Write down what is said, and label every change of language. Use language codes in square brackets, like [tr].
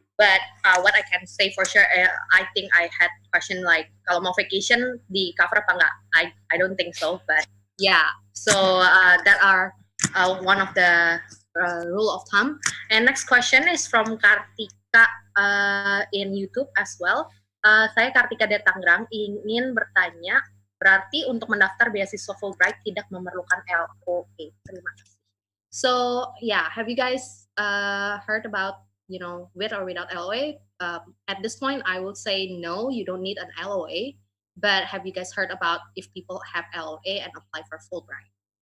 [en] But what I can say for sure, I think I had question like [id] kalau mau vacation di cover apa nggak? [en] I don't think so, but yeah. So that are one of the rule of thumb. And next question is from Kartika in YouTube as well. [id] Saya Kartika dari Tangerang ingin bertanya, berarti untuk mendaftar beasiswa Fulbright tidak memerlukan LOA. Terima kasih. [en] So yeah, have you guys heard about with or without LOA? At this point, I would say no, you don't need an LOA. But have you guys heard about if people have LOA and apply for Fulbright?